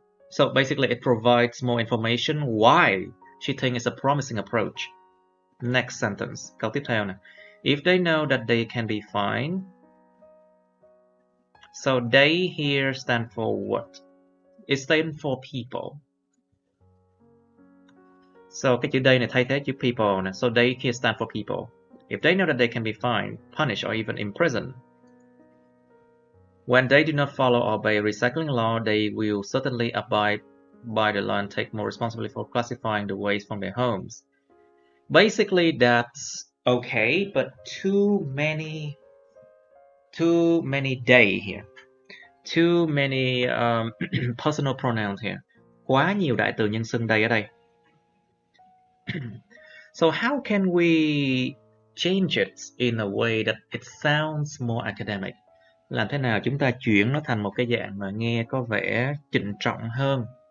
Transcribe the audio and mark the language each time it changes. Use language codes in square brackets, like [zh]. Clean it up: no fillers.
[en] So basically it provides more information why she thinks it's a promising approach. Next sentence, [vi] câu tiếp theo nè. [en] If they know that they can be fine. So they here stand for what? It stands for people. [vi] So cái chữ they này thay thế chữ people nè. [en] So they here stand for people. If they know that they can be fined, punished, or even imprisoned. When they do not follow or obey recycling law, they will certainly abide by the law and take more responsibility for classifying the waste from their homes. Basically, that's okay, but too many they here. Too many personal pronouns here. [vi] Quá nhiều đại từ nhân xưng they ở đây. [en] So how can we change it in a way that it sounds more academic? [vi] Làm thế nào chúng ta chuyển nó thành một cái dạng mà nghe có vẻ trịnh trọng hơn?